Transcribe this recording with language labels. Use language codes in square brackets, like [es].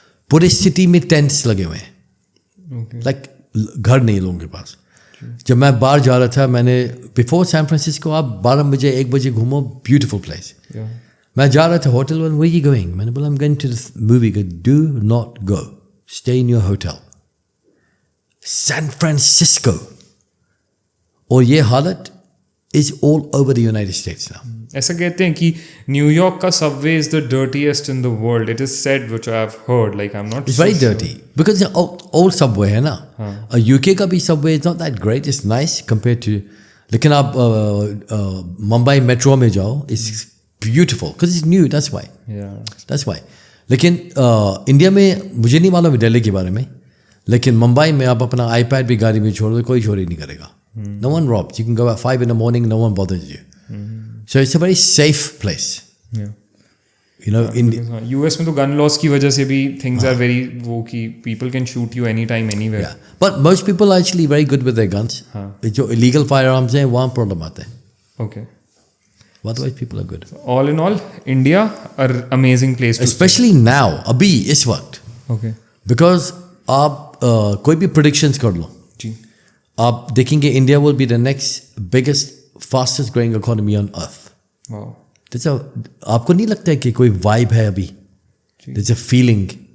[ur] پورے سٹی میں ٹینٹس لگے ہوئے ہیں, لائک گھر نہیں لوگوں کے پاس. جب میں باہر جا رہا تھا, میں نے بفور سین فرانسسکو آپ 12 بجے 1 بجے گھومو, بیوٹیفل پلیس. میں جا رہا تھا hotel, [en] Where are you going? [ur] میں نے بولا [en] I'm going to the movie. Do not go, stay in your hotel. San Francisco. [ur] اور یہ حالت [en] Is all over the United States now. [ur] ایسا کہتے ہیں کہ نیو یارک کا سب وے [en] Is the dirtiest in the world. It is said which I have heard, like I am not. It's very dirty because old subway ہے نا. UK کا بھی subway is not that great, it's nice compare to. [ur] لیکن آپ ممبئی میٹرو میں جاؤ, [en] It's beautiful because it's new, that's why. [ur] لیکن India میں مجھے نہیں معلوم دہلی کے بارے میں, لیکن ممبئی میں آپ اپنا آئی پیڈ بھی گاڑی میں چھوڑ دو, کوئی چوری نہیں کرے گا. [en] No one robs. You can go at 5 in the morning, no one bothers you. So it's a very safe place. You know, in [ur] US میں تو گن لاس کی وجہ سے بھی [en] things are very وہ کہ people can shoot you anytime, anywhere. Yeah. But most people are actually very good with their guns. [ur] جو illegal firearms ہیں وہاں problem آتا ہے. [en] Okay. Otherwise people are good. All in all, India are amazing place to Especially now, [ur] ابھی اس وقت. [en] Okay. Because [ur] آپ کوئی بھی predictions کر لو, آپ دیکھیں گے [en] India will be the next biggest fastest growing economy on earth. [ur] آپ کو نہیں لگتا ہے کہ کوئی وائب ہے ابھی؟ [en] This a feeling.